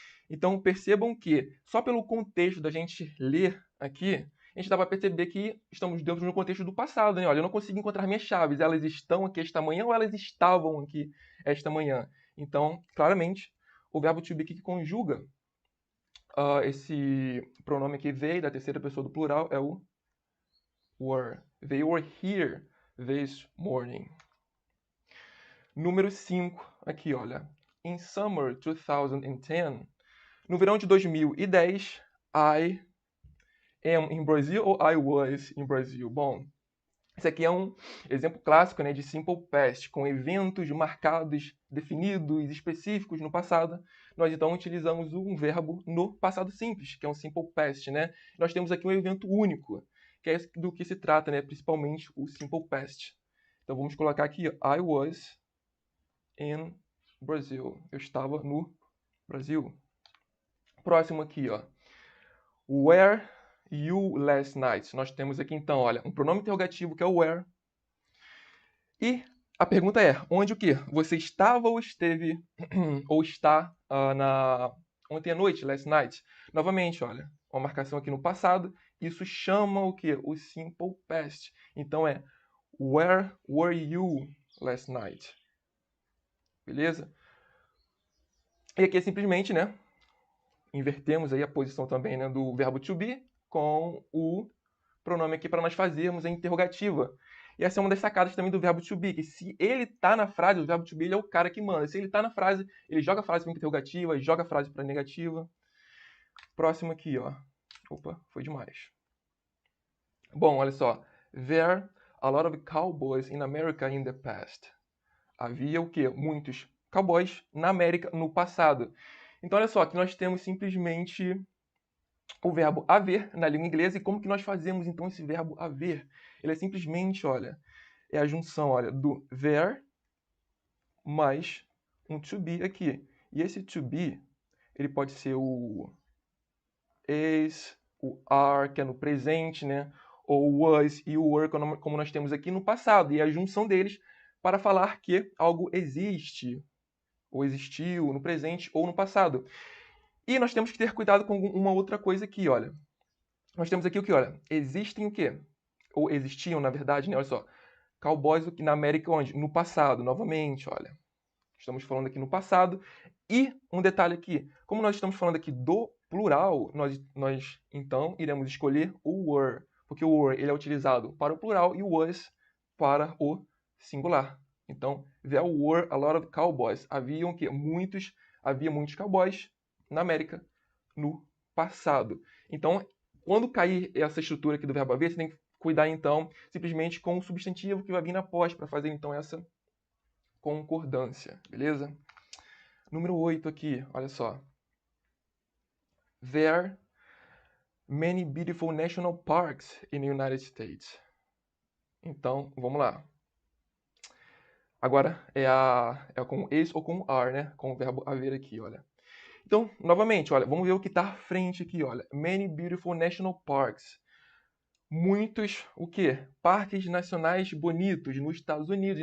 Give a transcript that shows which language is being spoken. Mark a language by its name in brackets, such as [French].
[Portuguese] Então percebam que, só pelo contexto da gente ler aqui, a gente dá para perceber que estamos dentro de um contexto do passado, né? Olha, eu não consigo encontrar minhas chaves. Elas estão aqui esta manhã ou elas estavam aqui esta manhã? Então, claramente, o verbo to be que conjuga esse pronome aqui, they, da terceira pessoa do plural, é o were. [English] They were here this morning. [Portuguese] Número 5, aqui, olha. [English] In summer 2010, [Portuguese] no verão de 2010, [English] I am in Brazil ou I was in Brazil? [Portuguese] Bom, esse aqui é um exemplo clássico, né, de simple past, com eventos marcados, definidos, específicos no passado. Nós então utilizamos um verbo no passado simples, que é um simple past, né? Nós temos aqui um evento único, que é do que se trata, né? Principalmente o simple past. Então vamos colocar aqui, ó, [English] I was in Brazil. [Portuguese] Eu estava no Brasil. Próximo aqui, ó. [English] Were you last night? [Portuguese] Nós temos aqui então, olha, um pronome interrogativo que é o were. E a pergunta é, onde o quê? Você estava ou esteve ou está ontem à noite, [English] last night? [Portuguese] Novamente, olha, uma marcação aqui no passado. Isso chama o quê? O simple past. Então é [English] where were you last night? [Portuguese] Beleza? E aqui é simplesmente, né? Invertemos aí a posição também, né, do verbo to be com o pronome aqui para nós fazermos a interrogativa. E essa é uma das sacadas também do verbo to be, que se ele está na frase, o verbo to be ele é o cara que manda. Se ele está na frase, ele joga a frase para interrogativa, joga a frase para negativa. Próximo aqui, ó. Opa, foi demais. Bom, olha só. [English] There a lot of cowboys in America in the past. [Portuguese] Havia o quê? Muitos cowboys na América no passado. Então, olha só, aqui nós temos simplesmente o verbo haver na língua inglesa. E como que nós fazemos, então, esse verbo haver? Ele é simplesmente, olha, é a junção, olha, do there mais um to be aqui. E esse to be, ele pode ser o is, o are, que é no presente, né? Ou o was e o were, como nós temos aqui no passado. E a junção deles para falar que algo existe, ou existiu no presente ou no passado. E nós temos que ter cuidado com uma outra coisa aqui, olha. Nós temos aqui o que, olha? Existem o quê? Ou existiam, na verdade, né? Olha só. Cowboys na América onde? No passado, novamente, olha. Estamos falando aqui no passado. E um detalhe aqui. Como nós estamos falando aqui do plural, nós então iremos escolher o were. Porque o were ele é utilizado para o plural e o was para o singular. [English] Então, there were a lot of cowboys. [Portuguese] Havia muitos cowboys na América no passado. Então, quando cair essa estrutura aqui do verbo haver, você tem que cuidar, então, simplesmente com o substantivo que vai vir após para fazer, então, essa concordância, beleza? Número 8 aqui, olha só. [English] There many beautiful national parks in the United States. [Portuguese] Então, vamos lá. Agora é com is ou com are, né? Com o verbo haver aqui, olha. Então, novamente, olha, vamos ver o que está à frente aqui, olha. [English] Many beautiful national parks. [Portuguese] Muitos, o quê? Parques nacionais bonitos nos Estados Unidos.